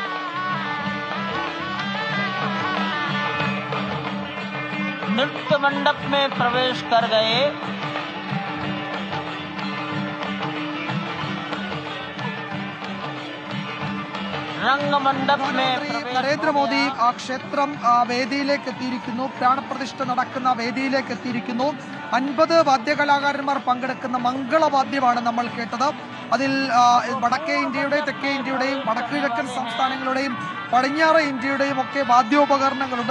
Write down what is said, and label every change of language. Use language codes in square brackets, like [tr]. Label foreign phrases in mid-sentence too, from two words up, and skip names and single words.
[hi] नृत्य मंडप में प्रवेश कर गए। रंग मंडप में [ml] നരേന്ദ്രമോദി ആ ക്ഷേത്രം വേദിയിലേക്ക് എത്തിയിരിക്കുന്നു. പ്രാണപ്രതിഷ്ഠ നടക്കുന്ന വേദിയിലേക്ക് എത്തിയിരിക്കുന്നു. 50 വാദ്യകലാകാരന്മാർ പങ്കെടുക്കുന്ന മംഗളവാദ്യമാണ് നമ്മൾ കേട്ടത്. അതിൽ വടക്കേ ഇന്ത്യയുടെ, തെക്കേ ഇന്ത്യയുടെയും, വടക്കു കിഴക്കൻ സംസ്ഥാനങ്ങളുടെയും, പടിഞ്ഞാറ് ഇന്ത്യയുടെയും ഒക്കെ വാദ്യോപകരണങ്ങളുണ്ട്.